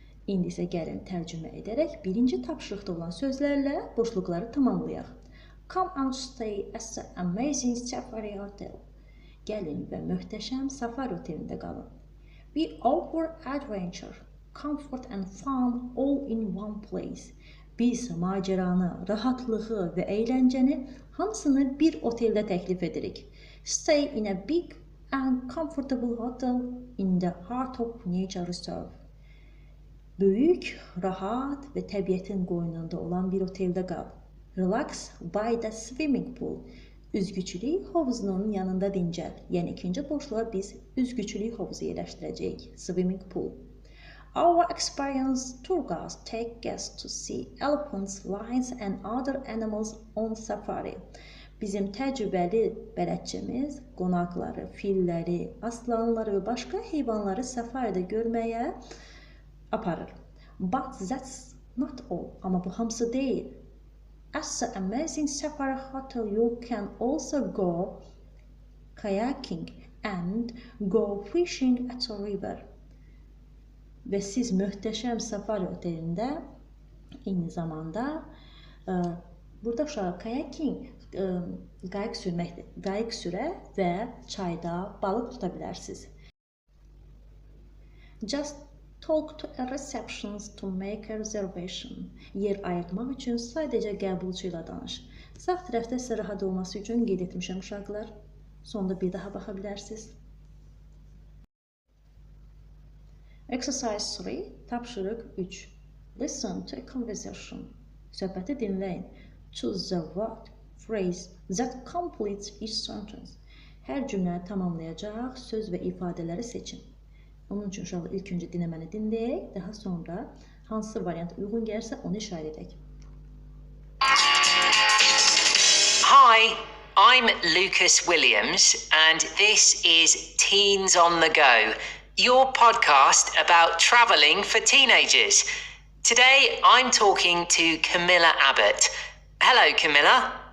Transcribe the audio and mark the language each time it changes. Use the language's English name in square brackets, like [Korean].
[Azerbaijani] İndi isə gəlin tərcümə edərək birinci tapşırıqda olan sözlərlə boşluqları tamamlayaq. [English] Come and stay at the amazing Safari Hotel. [Azerbaijani] Gəlin və möhtəşəm Safari otelində qalın. [English] We offer adventure, comfort and fun all in one place. [Azerbaijani] Biz maceranı, rahatlığı və əyləncəni hamısını bir oteldə təklif edirik. [English] Stay in a big and comfortable hotel in the heart of nature reserve. [Azerbaijani] Böyük, rahat və təbiətin qoynunda olan bir oteldə qal. [English] Relax by the swimming pool. [Azerbaijani] Üzgüçülük hovuzunun yanında dincəl. Yəni ikinci boşluğa biz üzgüçülük hovuzu yerləşdirəcəyik. [English] Swimming pool. Our experienced tour guides take guests to see elephants, lions and other animals on safari. [Azerbaijani] Bizim təcrübəli bələdçimiz qonaqları, filləri, aslanları və başqa heyvanları safaridə görməyə aparır. [English] But that's not all. [Azerbaijani] Amma bu hamısı deyil. [English] At the amazing Safari Hotel, you can also go kayaking and go fishing at a river. [Azerbaijani] Və siz möhtəşəm Safari otelində eyni zamanda burada uşaq kayaking qayıq sürə və çayda balıq tuta bilərsiniz. [English] Just talk to a receptionist to make a reservation. [Azerbaijani] Yer ayırtmaq üçün sadəcə qəbulçu ilə danış. Sağ tərəfdə sizə rahat olması üçün qeyd etmişəm uşaqlar. Sonda bir daha baxa bilərsiniz. [English] Exercise 3, [Azerbaijani] tapşırıq 3. [English] Listen to a conversation. [Azerbaijani] Söhbəti dinləyin. [English] Choose the word, phrase that completes each sentence. [Azerbaijani] Hər cümləni tamamlayacaq söz və ifadələri seçin. Onun üçün uşaqlar ilk öncə dinləməni dinləyək, daha sonra hansı variant uyğun gəlirsə onu işarə edək. [English] Hi, I'm Lucas Williams, and this is Teens on the Go, your podcast about travelling for teenagers. Today, I'm talking to Camilla Abbott. Hello, Camilla.